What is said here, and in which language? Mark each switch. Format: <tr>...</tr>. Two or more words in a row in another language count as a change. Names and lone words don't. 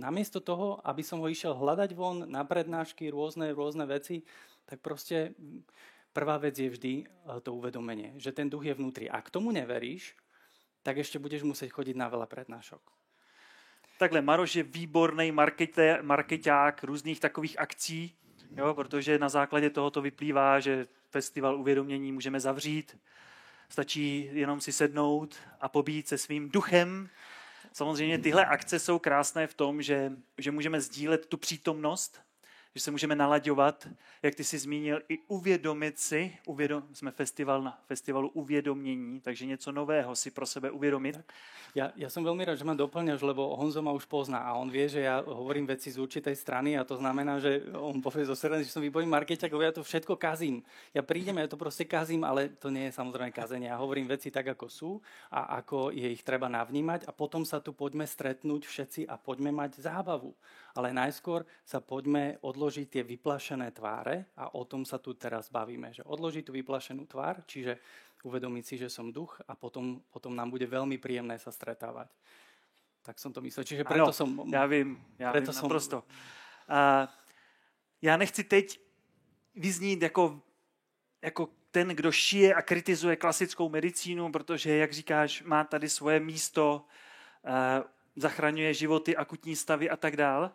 <sk>Namiesto toho, aby som ho išiel hľadať von na prednášky, rôzne veci, tak proste prvá vec je vždy to uvedomenie, že ten duch je vnútri. A k tomu neveríš, tak ešte budeš musieť chodiť na veľa prednášok.</sk> <cs>Takhle, Maroš je výborný markeťák různých takových akcí, jo, protože na základě tohoto vyplývá, že festival uvědomění můžeme zavřít. Stačí jenom si sednout a pobít se svým duchem. Samozřejmě tyhle akce jsou krásné v tom, že můžeme sdílet tu přítomnost, že se můžeme nalaďovat, jak ty jsi zmínil, i uvědomit si, jsme na festivalu uvědomění, takže něco nového si pro sebe uvědomit.</cs> <sk>Ja som veľmi rád, že ma doplňaš, lebo Honzo ma už pozná a on vie, že ja hovorím veci z určitej strany a to znamená, že on povie zo strany, že som výborný markeťák, lebo ja to všetko kazím. Ja prídem, ja to proste kazím, ale to nie je samozrejme kazenie. Ja hovorím veci tak, ako sú a ako je ich treba navnímať a potom sa tu poďme stretnúť všetci a poďme mať zábavu. Ale najskôr sa poďme odložiť tie vyplašené tváre a o tom sa tu teraz bavíme. Že odložiť tú vyplašenú tvár, čiže uvedomiť si, že som duch a potom nám bude veľmi príjemné sa stretávať. Tak som to myslel. Čiže preto som...</sk> <cs>Já vím naprosto. Já nechci teď vyznít jako ten, kdo šije a kritizuje klasickou medicínu, protože, jak říkáš, má tady svoje místo, zachraňuje životy, akutní stavy a tak dál.</cs>